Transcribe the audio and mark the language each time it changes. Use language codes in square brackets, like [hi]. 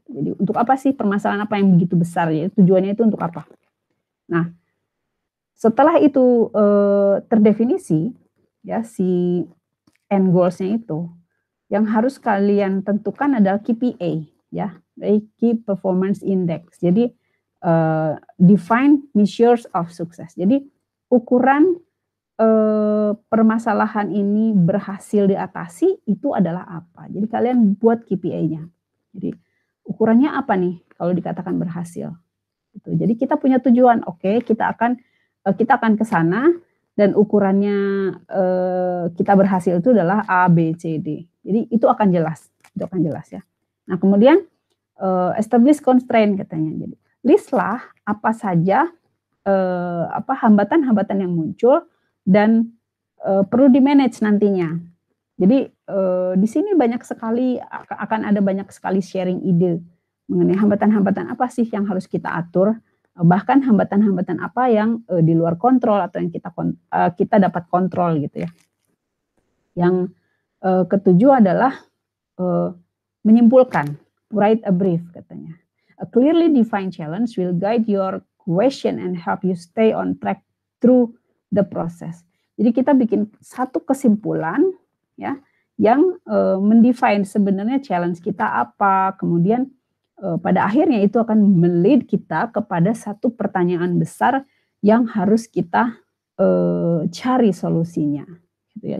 [id] Jadi untuk apa sih permasalahan apa yang begitu besar ya? Tujuannya itu untuk apa? Nah, setelah itu terdefinisi ya si end goals-nya itu, yang harus kalian tentukan adalah KPI ya, Key Performance Index. Jadi [en] define measures of success. [id] Jadi ukuran permasalahan ini berhasil diatasi itu adalah apa? Jadi kalian buat KPI-nya. Jadi ukurannya apa nih kalau dikatakan berhasil? Gitu. Jadi kita punya tujuan, oke, kita akan ke sana dan ukurannya kita berhasil itu adalah A, B, C, D. Jadi itu akan jelas ya. Nah kemudian [en] establish constraint [id] katanya. Jadi listlah apa saja hambatan-hambatan yang muncul dan perlu di manage nantinya. Jadi di sini akan ada banyak sekali sharing ide mengenai hambatan-hambatan apa sih yang harus kita atur, bahkan hambatan-hambatan apa yang di luar kontrol atau yang kita dapat kontrol gitu ya. Yang ketujuh adalah menyimpulkan, [en] write a brief [id] katanya. [en] A clearly defined challenge will guide your question and help you stay on track through the process. [id] Jadi kita bikin satu kesimpulan ya yang mendefine sebenarnya challenge kita apa, kemudian pada akhirnya itu akan melead kita kepada satu pertanyaan besar yang harus kita cari solusinya. Gitu ya.